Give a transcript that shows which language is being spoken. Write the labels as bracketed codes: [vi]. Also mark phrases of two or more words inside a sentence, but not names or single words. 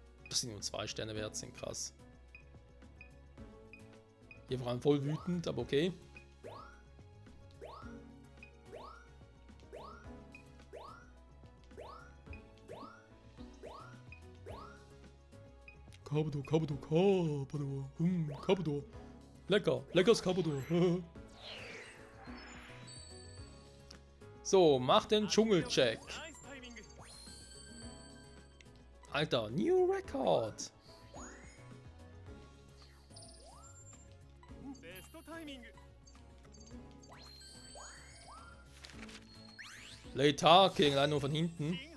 [de] dass sie nur 2 Sterne wert sind, krass. Hier vor allem voll wütend, aber okay. Kabuto, Kabuto, Kabuto. Kabuto. Lecker, leckeres Kabuto. So, mach den Dschungelcheck. [en] Alter, New Record. [de] Late Tarking, leider nur von hinten.